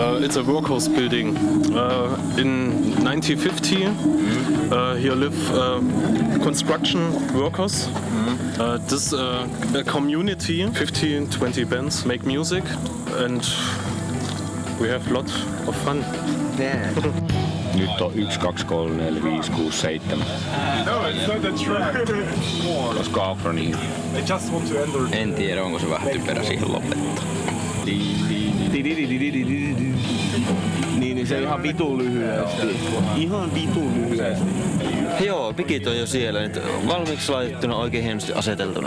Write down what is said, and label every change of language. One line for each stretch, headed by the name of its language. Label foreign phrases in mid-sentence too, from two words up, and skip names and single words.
English: it's a workhouse building. In 1950, here live construction workers. This a community, 15-20 bands make music, and we have a lot of fun.
Finnish: Nyt on 1, 2, 3, 4, 5, 6, 7.
English: No, it's not a track.
Finnish: Olisiko afro niin?
English: I just want to enter.
Finnish: En tiedä, onko se vähän typerä siihen lopettaa. Niin se ihan vitu lyhyesti. Ihan vitu lyhyesti. Joo, pikit on jo siellä. Nyt valmiiksi laitettuna, oikein hienosti aseteltuna.